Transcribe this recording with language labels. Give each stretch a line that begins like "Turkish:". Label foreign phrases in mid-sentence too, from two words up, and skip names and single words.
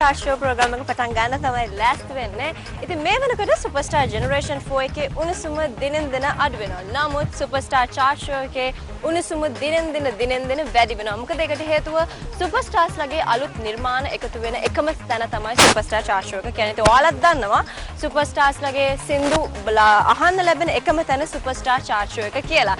Sinhala: Superstar
English: show program
Sinhala: එක පටන් ගන්න තමයි last වෙන්නේ. ඉතින් මේ වෙනකොට Superstar Generation 4 එකේ උණුසුම දිනෙන් දින අඩු වෙනවා. නමුත් Superstar chart show එකේ උණුසුම දිනෙන් දින වැඩි වෙනවා. මොකද ඒකට හේතුව Superstars ලගේ අලුත් නිර්මාණ එකතු වෙන එකම තැන තමයි Superstar chart show එක. කියන්නේ ඉතින් ඔයාලත් දන්නවා Superstars ලගේ සින්දු අහන්න ලැබෙන එකම තැන Superstar chart show එක කියලා.